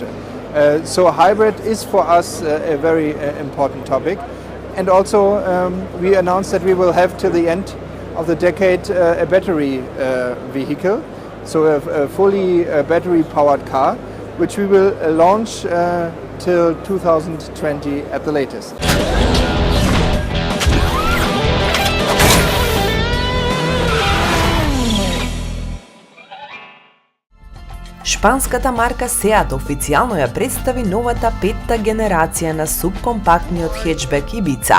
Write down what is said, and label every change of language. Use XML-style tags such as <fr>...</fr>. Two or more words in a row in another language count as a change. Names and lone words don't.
<en>So hybrid is for us a very important topic. And also we announced that we will have till the end of the decade a battery vehicle, so a fully battery powered car, which we will launch till 2020 at the latest.</en> <mk>Шпанската марка Seat официјално ја представи новата 5-та генерација на субкомпактниот хетчбек Ibiza.</mk>